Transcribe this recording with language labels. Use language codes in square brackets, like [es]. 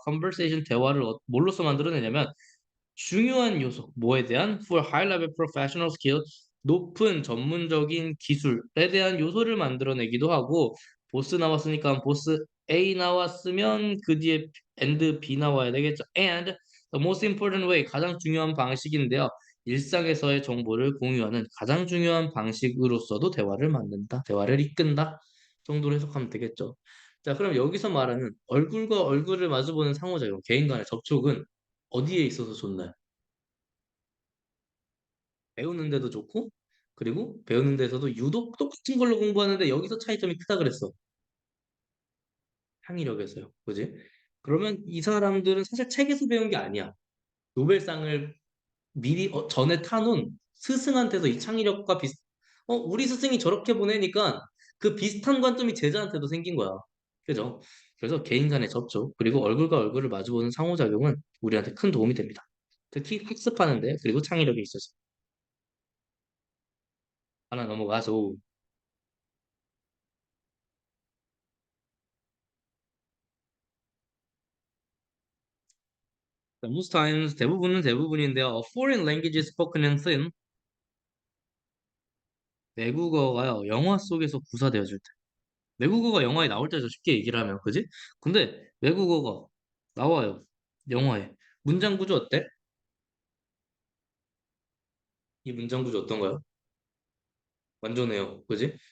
[ko] conversation 대화를 뭘로써 만들어내냐면 중요한 요소, 뭐에 대한 [en] for high level professional skill, [ko] 높은 전문적인 기술에 대한 요소를 만들어내기도 하고, 보스 나왔으니까 보스 A 나왔으면 그 뒤에 and B 나와야 되겠죠. [en] And the most important way, [ko] 가장 중요한 방식인데요. 일상에서의 정보를 공유하는 가장 중요한 방식으로서도 대화를 만든다, 대화를 이끈다 정도로 해석하면 되겠죠. 자, 그럼 여기서 말하는 얼굴과 얼굴을 마주보는 상호작용, 개인 간의 접촉은 어디에 있어서 좋나요? 배우는 데도 좋고 그리고 배우는 데서도 유독 똑같은 걸로 공부하는데 여기서 차이점이 크다 그랬어. 창의력에서요. 그지? 그러면 이 사람들은 사실 책에서 배운 게 아니야. 노벨상을 미리 전에 타놓은 스승한테서 이 창의력과 우리 스승이 저렇게 보내니까 그 비슷한 관점이 제자한테도 생긴 거야. 그죠? 그래서 개인 간의 접촉 그리고 얼굴과 얼굴을 마주보는 상호작용은 우리한테 큰 도움이 됩니다. 특히 학습하는데 그리고 창의력에 있어서. 하나 넘어가서 [en] most times [ko] 대부분은 대부분인데요. [en] A foreign language is spoken in film. [ko] 외국어가요. 영화 속에서 구사되어질 때. 외국어가 영화에 나올 때죠. 쉽게 얘기를 하면. 그지? 근데 외국어가 나와요. 영화에. 문장 구조 어때? 이 문장 구조 어떤가요? 완전해요. 그지?